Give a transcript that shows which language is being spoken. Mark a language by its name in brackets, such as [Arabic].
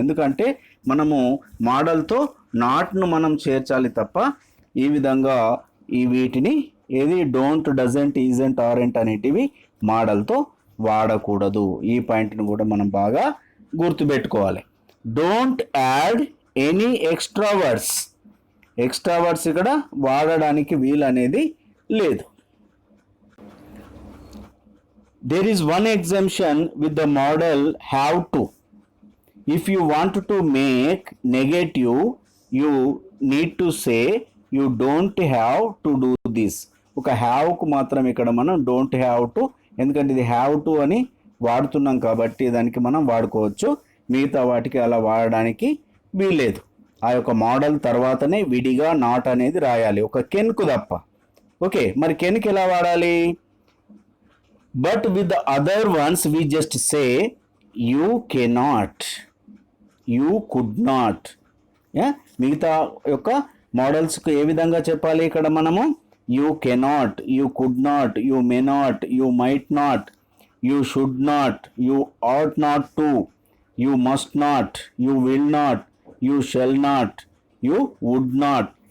[Telugu] ఎందుకంటే మనము మోడల్తో నాట్ను మనం చేర్చాలి తప్ప ఈ విధంగా వీటిని ఏది డోంట్, డజంట్, ఈజంట్, ఆరెంట్ అనేటివి మోడల్తో వాడకూడదు. ఈ పాయింట్ని కూడా మనం బాగా గుర్తుపెట్టుకోవాలి. [English] Don't add any extra words. [Telugu] Extra words ఇక్కడ వాడడానికి వీలు అనేది లేదు. [English] There is one exemption with the model have to. If you want to make negative, you need to say you don't have to do this. [Telugu] ఒక have కు మాత్రం ఇక్కడ మనం డోంట్ హ్యావ్ టు, ఎందుకంటే ఇది హ్యావ్ టు అని వాడుతున్నాం కాబట్టి దానికి మనం వాడుకోవచ్చు. మిగతా వాటికి అలా వాడడానికి వీల్లేదు. ఆ యొక్క మోడల్ తర్వాతనే విడిగా నాట్ అనేది రాయాలి, ఒక కెన్కు తప్ప. ఓకే, మరి కెన్కి ఎలా వాడాలి? [English] But with the other ones we just say you cannot, you could not. [Telugu] మిగతా యొక్క మోడల్స్కు ఏ విధంగా చెప్పాలి ఇక్కడ మనము? [English] You cannot, you could not, you may not, you might not, you should not, you ought not to, you must not, you will not, you shall not, you would not.